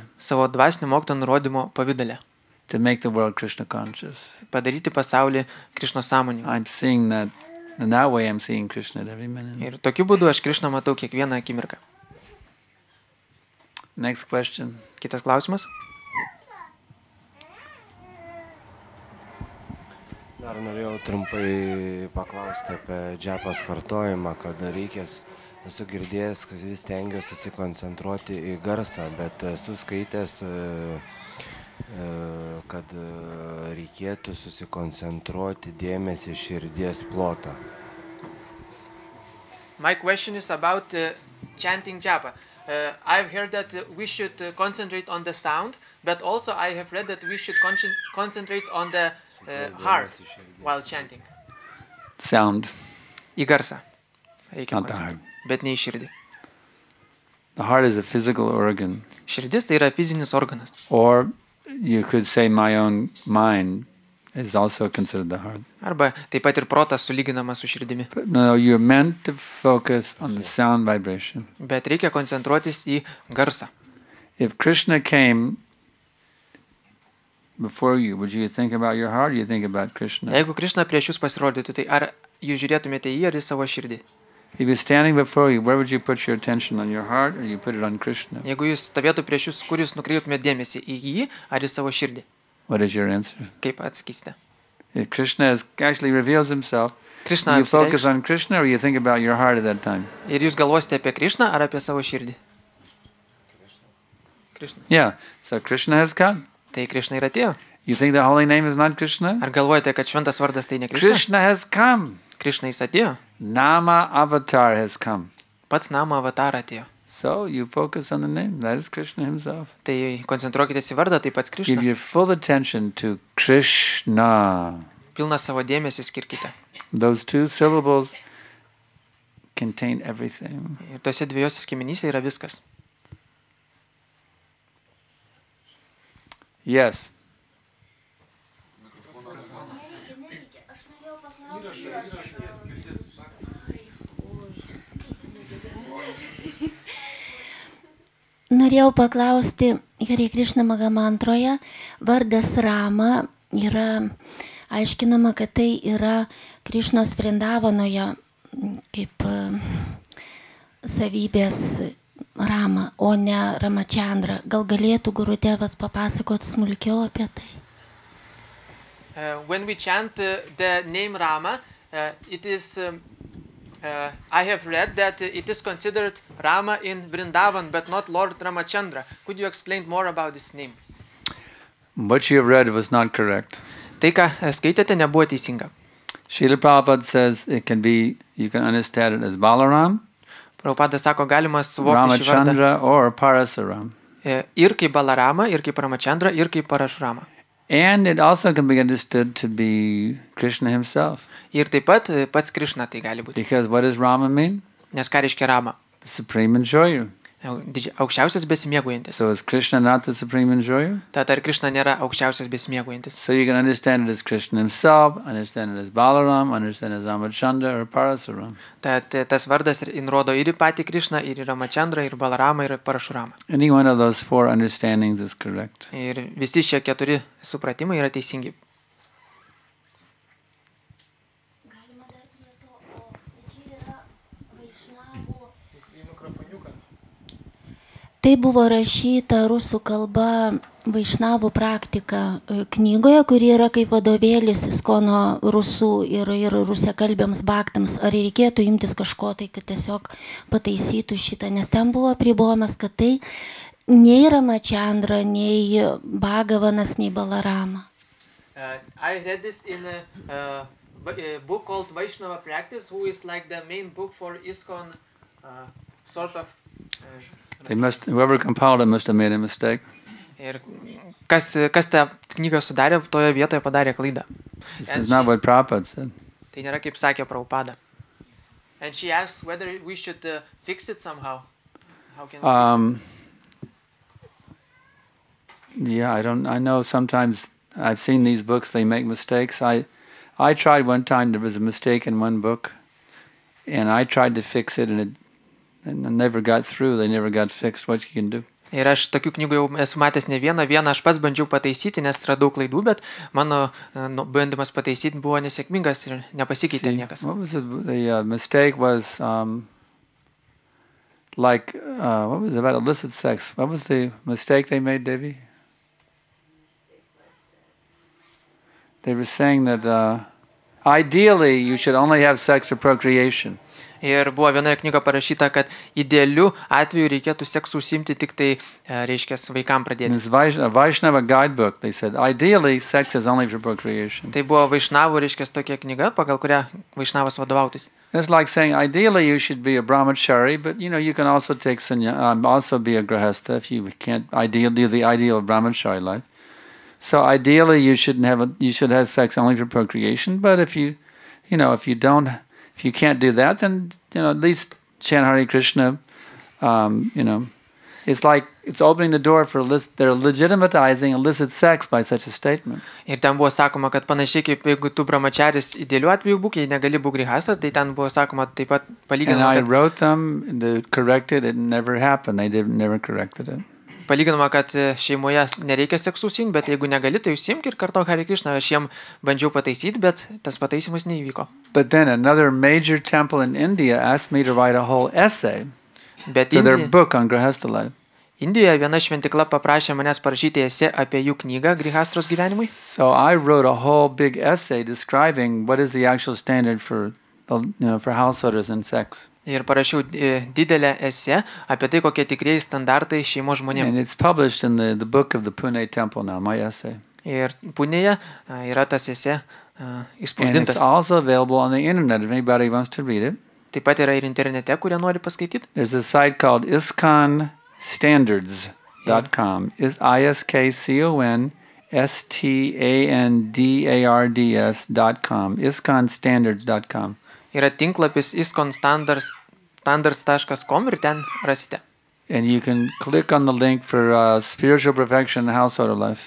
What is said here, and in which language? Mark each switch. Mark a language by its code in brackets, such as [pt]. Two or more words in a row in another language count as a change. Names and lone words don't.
[lt] Savo dvasinio mokytojo nurodymo pavydale. [en] to make the world Krishna conscious. [lt] Padaryti pasaulį Krišnos sąmoningą. [en] I'm seeing that, and that way I'm seeing Krishna at every minute. [lt] Ir tokiu būdu aš Krišną matau kiekvieną akimirką. [en] Next question. [lt] Kitas klausimas. Dar norėjau trumpai paklausti apie džapos kartojimą, kad reikės, esu girdėjęs, kad vis stengiuosi susikoncentruoti į garsą, bet esu skaitęs, kad reikėtų susikoncentruoti dėmesį širdies plotą. [en] My question is about chanting japa. I've heard that we should concentrate on the sound, but also I have read that we should concentrate on the heart while chanting. Sound, [lt] Į garsą. Reikia [en] not the [lt] koncentruoti. [en] heart. [lt] Bet ne į širdį. [en] The heart is a physical organ. [lt] Širdis tai yra fizinis organas. [en] Or you could say my own mind is also considered the heart. [lt] Arba taip pat ir protas sulyginamas su širdimi. [en] But no, you're meant to focus on the sound vibration. [lt] Bet reikia koncentruotis į garsą. [en] If Krishna came before you, would you think about your heart or you think about Krishna? [lt] Jeigu Krišna prieš jūs pasirodytų, tai ar jūs žiūrėtumėte į jį ar į savo širdį? [en] If he was standing before you, where would you put your attention, on your heart or you put it on Krishna? [lt] Jeigu jūs stovėtų prieš jūs, kur jūs nukreiptumėte dėmesį, į jį ar į savo širdį? [en] What is your answer? [lt] Kaip atsakysite? [en] If Krishna actually reveals himself, [lt] Krišna [en] you focus [lt] apsireikš [en] on Krishna or you think about your heart at that time? [lt] ir jūs galvosite apie Krišną ar apie savo širdį? Krišna. [en] Yeah, so Krishna has come. [lt] Tai Krišna ir atėjo. [en] You think the holy name is not Krishna? [lt] Ar galvojate, kad šventas vardas tai ne Krišna? [en] Krishna has come. [lt] Krišna jis atėjo. [en] Nama avatar has come. [lt] Pats Nama avatarą atėjo. [en] So you focus on the name. That is Krishna himself. [lt] Tai koncentruokitės į vardą, tai pats [en] Give [lt] Krišna. [en] your full attention to Krishna. [lt] Pilną savo dėmesį skirkite. [en] Those two syllables contain everything. [lt] Ir tose dviejose skiemenyse yra viskas. [en] Yes. [lt] Norėjau paklausti, Hare Krishna Magamantroje, vardas Rama yra aiškinama, kad tai yra Krišnos Vrindavanoje kaip savybės Rama, o ne Ramachandra. Gal galėtų Gurudevas papasakoti smulkiau apie tai? [en] When we chant the name Rama, it is... I have read that it is considered Rama in Vrindavan, but not Lord Ramachandra. Could you explain more about this name? What you have read was not correct. [lt] Tai, ką skaitėte, nebuvo teisinga. [en] Srila Prabhupada says it can be, you can understand it as Balaram, [lt] Prabhupada sako, galima suvokti šį vardą [en] Ramachandra, or Parasaram. [lt] ir kaip Balarama, ir kaip Ramachandra, ir kaip Parashurama. [en] And it also can be understood to be Krishna himself. [lt] Ir taip pat pats Krišna tai gali būti. [en] Because what does Rama mean? [lt] Nes ką reiškia Rama? [en] The supreme enjoyer. [lt] aukščiausias besimėgaujantis. [en] So is Krishna not the supreme enjoyer? [lt] Tad ar Krishna nėra aukščiausias besimėgaujantis? [en] So you can understand it as Krishna himself, understand it as Balaram, understand it as Ramachandra or Parasuram. [lt] Tad tas vardas nurodo ir į patį Krishną, ir į Ramachandrą, ir Balaramą, ir Parashuramą. [en] Any one of those four understandings is correct. [lt] Ir visi šie 4 supratimai yra teisingi. Tai buvo rašyta rusų kalba Vaišnavų praktika knygoje, kuri yra kaip vadovėlis Iskono rusų ir rusiakalbiams baktams. Ar reikėtų imtis kažko tai, kad tiesiog pataisytų šitą, nes ten buvo apribojimas, kad tai nei Ramachandra, nei Bhagavanas, nei Balarama. [en] I read this in a book called Vaishnava Practice, who is like the main book for ISKCON sort of. Whoever compiled it must have made a mistake. [lt] Ir kas tą knygą sudarė, toje vietoje padarė klaidą. [en] It's not what Prabhupada said. [lt] Tai nėra kaip sakė Prabhupada. [en] And she asks whether we should fix it somehow. How can we fix it? Yeah, I know sometimes I've seen these books, they make mistakes. I tried one time, there was a mistake in one book, and I tried to fix it, and it never got through, they never got fixed. What you can do? [lt] Ir aš tokių knygų jau esu matęs ne vieną aš pats bandžiau pataisyti, nes radau klaidų, bet mano bandymas pataisyti buvo nesėkmingas ir nepasikeitė niekas. [en] What was it? The mistake was what was it about illicit sex? What was the mistake they made, Devi? They were saying that ideally you should only have sex for procreation. [lt] Ir buvo vienoje knygoje parašyta, kad idealiu atveju reikėtų seksu užsiimti tik tai, reiškia, vaikam pradėti. [en] In this Vaishnava guidebook, they said, ideally, sex is only for procreation. [lt] Tai buvo Vaišnavų, reiškia, tokia knyga, pagal kurią Vaišnavas vadovautis. [en] It's like saying, ideally, you should be a brahmachari, but you can also take also be a grahastha if you can't do the ideal brahmachari life. So ideally, you should have sex only for procreation, but if you can't do that, then at least chant Hare Krishna. It's like it's opening the door for they're legitimatizing illicit sex by such a statement. [lt] Ir ten buvo sakoma, kad panašiai kaip jeigu tu brahmacharis idealiu atveju būk, jei negali būk grihastha, tai ten buvo sakoma taip pat palyginama. [en] And I wrote them to correct it. It never happened. They never corrected it. [lt] Palyginama, kad šeimoje nereikia seksu užsiimti, bet jeigu negali, tai užsiimk ir kartok Hare Krishna. Aš jiem bandžiau pataisyti, bet tas pataisymas neįvyko. [en] But then another major temple in India asked me to write a whole essay for their book on Grihastha life. [lt] Indijoje viena šventikla paprašė manęs parašyti esė apie jų knygą Grihastros gyvenimui. [en] So I wrote a whole big essay describing what is the actual standard for householders and sex. [lt] Ir parašiau didelę esė apie tai, kokie tikrieji standartai šeimos žmonėms. [en] And it's published in the book of the Pune temple now, my essay. [lt] Ir Punėje yra tas esė išspausdintas. [en] And it's also available on the internet if anybody wants to read it. [lt] Taip pat yra ir internete, kurie nori paskaityti. [en] There's a site called ISKCONstandards.com. ISKCONSTANDARDS.com. ISKCONstandards.com. [lt] Yra tinklapis ISKCONstandards.com ir ten rasite. [en] And you can click on the link for spiritual perfection and household life.